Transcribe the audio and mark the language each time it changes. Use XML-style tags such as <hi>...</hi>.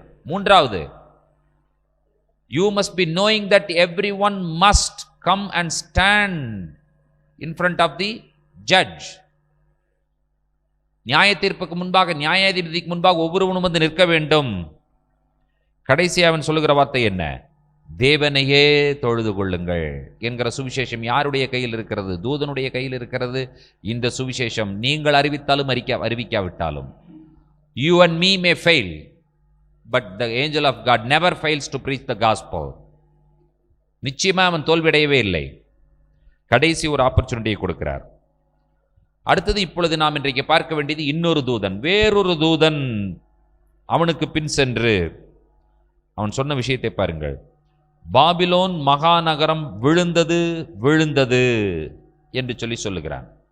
<en>3வது, You must be knowing that everyone must come and stand in front of the judge.</en> <ta>நியாய தீர்ப்புக்கு முன்பாக, நியாயாதிபதிக்கு முன்பாக ஒவ்வொருவனும் வந்து நிற்க வேண்டும். கடைசி அவன் சொல்லுகிற வார்த்தை என்ன? தேவனையே தொழுது கொள்ளுங்கள் என்கிற சுவிசேஷம் யாருடைய கையில் இருக்கிறது? தூதனுடைய கையில் இருக்கிறது. இந்த சுவிசேஷம் நீங்கள் அறிவித்தாலும் அறிவிக்காவிட்டாலும்,</ta> <en>you and me may fail, but the angel of God never fails to preach the gospel.</en> <ta>நிச்சயமா அவன் தோல்வியடையவே இல்லை. கடைசி ஒரு ஆப்பர்ச்சுனிட்டியை கொடுக்கிறார். அடுத்தது இப்பொழுது நாம் இன்றைக்கு பார்க்க வேண்டியது இன்னொரு தூதன், வேறொரு தூதன் அவனுக்கு பின் சென்று அவன் சொன்ன விஷயத்தை பாருங்கள். பாபிலோன் மகாநகரம் விழுந்தது விழுந்தது என்று சொல்லுகிறான்.</ta>